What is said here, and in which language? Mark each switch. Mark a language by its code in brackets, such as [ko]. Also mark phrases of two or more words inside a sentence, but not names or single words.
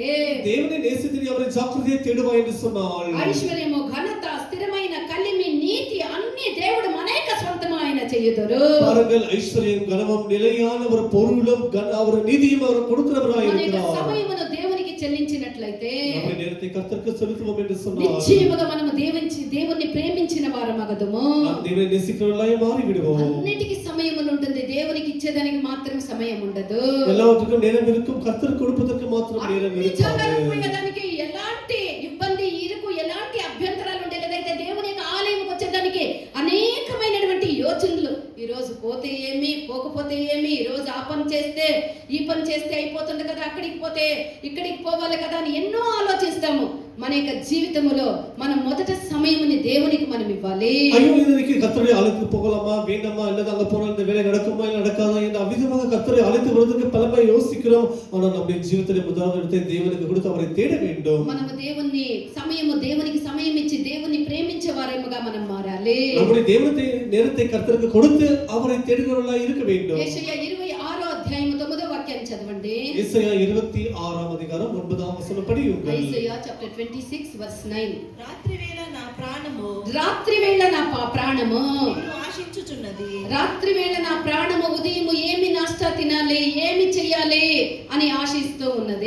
[ta] தேவனை நேசித்து நீ அவரை ஜாக்கிரதையை தேடுவாய் என்று சொன்னால் [te] ఐశ్వర్యము, ఘనత, స్థిరమైన కలిమి, నీతి అన్ని దేవుడు మనక స్వంతము ఆయన చేయుదురు. [ta] பாருங்கள், ஐஸ்வர்யம் கனமும் நிலையான ஒரு பொருளும் அவர் நீதியும் அவர் கொடுக்கிறவராய் [te] మన యొక్క [ta] இருக்கிறார். [te] సమయమును దేవునికి చెల్లించినట్లయితే [ta] நம்முடைய நேரத்தை கர்த்தருக்கு செலுத்துவோம் என்று சொன்னால் [te] నిశ్చయముగా మనము దేవుణ్ణి ప్రేమించిన వారమగదుము. [ta] நாம் தேவனை நேசிக்கிறவர்களாய் மாறி விடுவோம். [te] అన్నిటికీ సమయములు ఉంటుంది, దేవునికి ఇచ్చేదానికి మాత్రం సమయం ఉండదు. [ta] எல்லாவற்றுக்கும் நேரம் இருக்கும், கர்த்தருக்கு கொடுப்பதற்கு மாத்திரம் நேரம் [te] అన్ని [ta] இருக்காது. [te] జాగాలకు పోయేదానికి ఎలాంటి ఇబ్బంది, ఇరుకు, ఎలాంటి అభ్యంతరాలు ఉండేదైతే దేవుని యొక్క ఆలయంకి వచ్చేదానికి అనేకమైనటువంటి యోచనలు. ఈ రోజు పోతే ఏమి, పోకపోతే ఏమి, ఈ రోజు ఆ పని చేస్తే ఈ పని చేస్తే అయిపోతుంది కదా, అక్కడికి పోతే ఇక్కడికి పోవాలి కదా అని ఎన్నో ఆలోచిస్తాము. మన యొక్క జీవితంలో మనం మొదట సమయముని దేవునికి మనం ఇవ్వాలి. [ta] ஐயோ, இன்னைக்கு கர்த்தரை ஆலயத்துக்கு போகலாமா வேண்டாமா, இல்ல அங்க போனா இந்த வேலை நடக்குமா இல்ல நடக்காதா என்று அவ்விதமாக கர்த்தரை அழைத்து வருவதற்கு பலமுறை யோசிக்கிறோம். ஆனால் நம்முடைய ஜீவிதத்திலே முதலாவது இடத்தை தேவனுக்கு கொடுத்து அவரை தேட வேண்டும். [te] మనము దేవునికి సమయం ఇచ్చి దేవుని ప్రేమించే వారేముగా మనం మారాలి. [ta] நம்முடைய நேரத்தை கர்த்தருக்கு கொடுத்து அவரை தேடுகிறவர்களாய் இருக்க வேண்டும். [te] యెషయా 26వ అధ్యాయం 9వ వాక్యాన్ని చదవండి. యెషయా 26వ అధ్యాయం 9వ వచనం படியுங்கள். [en] Isaiah chapter 26 verse 9. [te] రాత్రివేళ నా ప్రాణము రాత్రివేళ నా ప్రాణము నిన్ను ఆశించుచున్నది. రాత్రివేళ నా ప్రాణము ఉదయము ఏమి నాస్తా తినాలి, ఏమి చెయ్యాలి అని ఆశిస్తూ ఉన్నది.